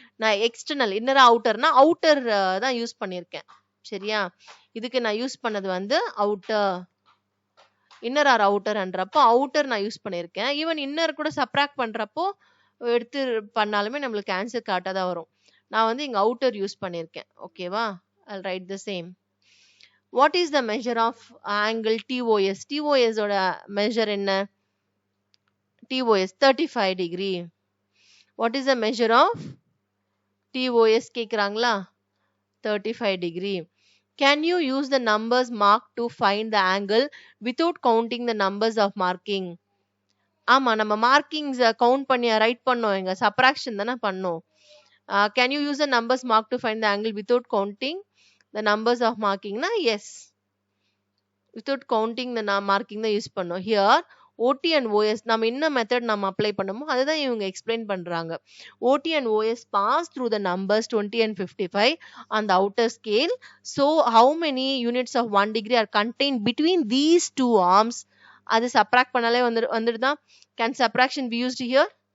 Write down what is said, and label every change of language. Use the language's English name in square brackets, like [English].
[Tamil] நான் external inner அவுட்டர்னா outer தான் use பண்ணியிருக்கேன். சரியா? இதுக்கு நான் யூஸ் பண்ணது வந்து அவுட்டர். இன்னர் ஆர் அவுட்டர்ன்றப்போ அவுட்டர் நான் யூஸ் பண்ணியிருக்கேன். ஈவன் இன்னர் கூட சப்ராக்ட் பண்றப்போ எடுத்து பண்ணாலுமே நம்மளுக்கு ஆன்சர் கரெக்டாக தான் வரும். நான் வந்து இங்க அவுட்டர் யூஸ் பண்ணியிருக்கேன். [English] ஓகேவா? I'll write the same. What is the measure of angle TOS? [Tamil] TOS ஓட measure என்ன? [English] TOS 35 degree. What is the measure of TOS [Tamil] கேக்குறாங்களா? [English] 35 degree. Can you use the numbers marked to find the angle without counting the numbers of marking? [Tamil] ஆமா, நம்ம markings count பண்ணி right பண்ணோம். எங்க subtraction தானே பண்ணோம். [English] Can you use the numbers marked to find the angle without counting the numbers of marking? Na yes, without counting the marking [Tamil] தான் use பண்ணோம். [English] Here OT and OS [Tamil] நம்ம என்ன method நம்ம அப்ளை பண்ணுமோ அதுதான் இவங்க எக்ஸ்பிளைன் பண்றாங்க. [English] OT and OS pass through the numbers 20 and 55 on the outer scale. So how many units of 1 degree are contained between these two arms? [Tamil] அது subtract பண்ணாலே வந்துடுதா? [English] Can subtraction be used here?